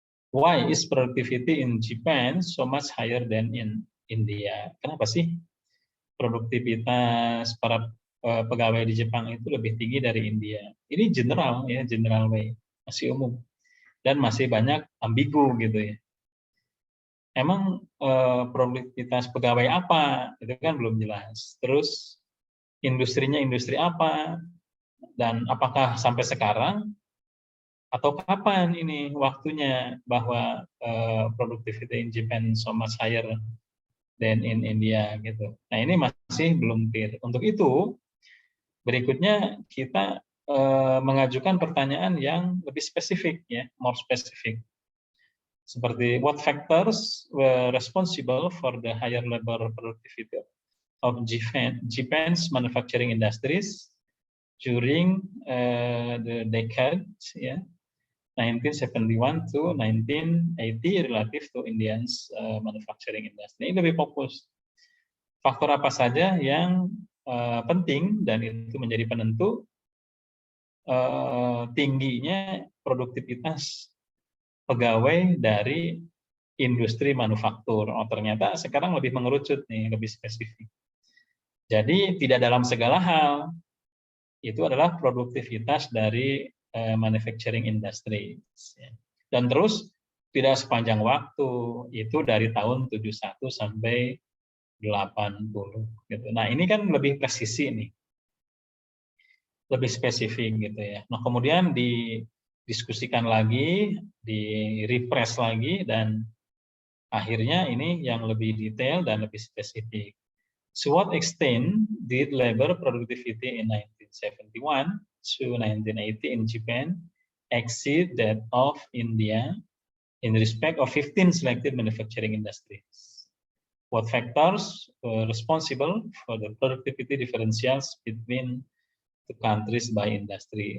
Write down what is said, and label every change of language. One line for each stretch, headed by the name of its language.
English: Why is productivity in Japan so much higher than in India?
Indonesian: Kenapa sih produktivitas para pegawai di Jepang itu lebih tinggi dari India? Ini general ya,
English: general way,
Indonesian: masih umum dan masih banyak ambigu gitu ya. Emang produktivitas pegawai apa? Itu kan belum jelas. Terus industrinya industri apa? Dan apakah sampai sekarang atau kapan ini waktunya bahwa
English: productivity in Japan so much higher than in India
Indonesian: gitu. Nah, ini masih belum clear. Untuk itu berikutnya kita mengajukan pertanyaan yang lebih spesifik ya,
English: more spesifik.
Indonesian: Seperti
English: what factors were responsible for the higher labor productivity of Japan's manufacturing industries during the decade ya, 1971 to 1980 relative to India's manufacturing industry.
Indonesian: Ini lebih fokus. Faktor apa saja yang penting dan itu menjadi penentu tingginya produktivitas pegawai dari industri manufaktur. Oh, ternyata sekarang lebih mengerucut nih, lebih spesifik. Jadi tidak dalam segala hal itu adalah produktivitas dari
English: manufacturing industry.
Indonesian: Dan terus tidak sepanjang waktu, itu dari tahun 71 sampai 80 gitu. Nah, ini kan lebih presisi nih. Lebih spesifik gitu ya. Nah, kemudian didiskusikan lagi, di-refresh lagi dan akhirnya ini yang lebih detail dan lebih spesifik.
English: To what extent did labor productivity in 1971 to 1980 in Japan exceed that of India in respect of 15 selected manufacturing industries? What factors were responsible for the productivity differentials between the countries by industry?